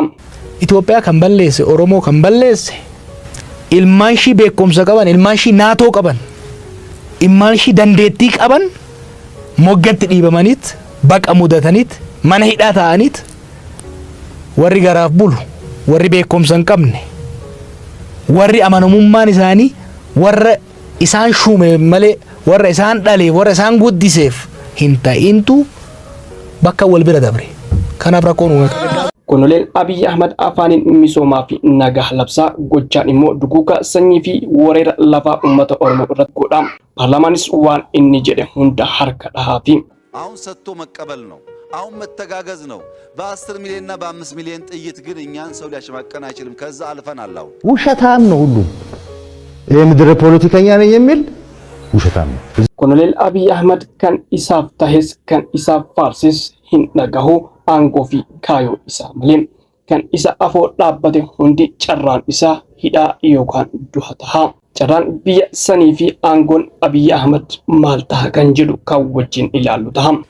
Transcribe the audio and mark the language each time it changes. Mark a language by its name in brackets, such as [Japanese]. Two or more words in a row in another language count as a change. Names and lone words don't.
[Oromo] Itoophiyaa kan balleesse Oromoo kan balleesse ilmaan ishii beekumsa qaban ilmaan ishii naatoo qaban ilmaan ishii dandeettii qaban moggatti dhiibamaniit baqa mudataniit mana hidhaa ta'aniit warri garaaf bulu warri beekumsa hin qabne warri amanamummaan isaanii warra isaan shuume malee warra isaan dhale warra isaan guddiseef hin ta'intu bakka wal bira dabre kanaaf rakkoon uumame. Konoleen Abiyyi Ahmad afaaniin misoomaa fi nagaa labsaa gochaan immoo duguuga sanyii fi wareera lafaa uummata Oromoo irratti godha. Paarlamaanis waan inni jedhe hunda harka dhahaa. [Amharic] አሁን ሰጥቶ መቀበል ነው። አሁን መተጋገዝ ነው። በ10 ሚሊዮን እና በ5 ሚሊዮን ጥይት ግን እኛን ሰው ሊያሸማቀን አይችልም። ከዛ አልፈናል። አሁን ውሸታም ነው ሁሉ ይሄ ምድረ ፖለቲከኛ ነኝ የሚል ውሸታም ነው። [Oromo] ኮሎኔል Abiyyi Ahmad kan isaaf tahes kan isaaf faarsis hin dhagahu aangoo fi kaayoo isaa malee kan isa afoo dhaabbate hundi carraan isaa hidhaa yookaan du'a taha. Carraan biyya sanii fi aangoon Abiyyi Ahmad maal taha kan jedhu kan wajjin ilaallu taha.